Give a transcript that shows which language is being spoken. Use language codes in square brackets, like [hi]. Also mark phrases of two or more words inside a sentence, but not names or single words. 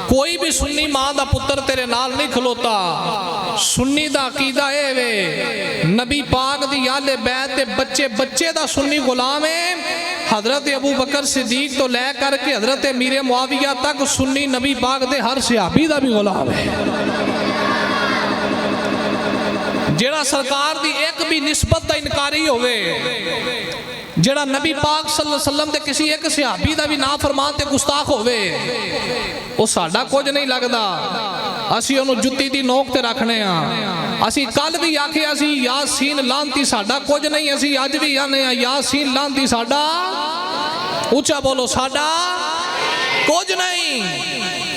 [pa] کوئی بھی سنی ماں دا پتر تیرے نال نہیں کھلوتا۔ سنی دا عقیدہ اے وے نبی پاک دی آلے بیت تے بچے بچے دا سنی غلام ہے. حضرت ابو بکر صدیق تو لے کرکے حضرت میرے معاویہ تک سنی نبی پاک دے ہر صحابی دا بھی غلام ہے. جیہڑا سرکار دی ایک بھی نسبت دا انکاری ہووے، جیہڑا نبی پاک [ar] صلى الله عليه وسلم [pa] دے کسی ایک صحابی دا بھی نا فرمان تے گستاخ ہووے، وہ ساڈا کجھ نہیں لگدا. اسی انہوں نے جتی دی نوک تے رکھنے ہاں. اسی کل بھی آکھیا سی یاسین لانتی ساڈا کجھ نہیں، اسی اج بھی آنے یاسین لانتی ساڈا، اونچا بولو، ساڈا کجھ نہیں.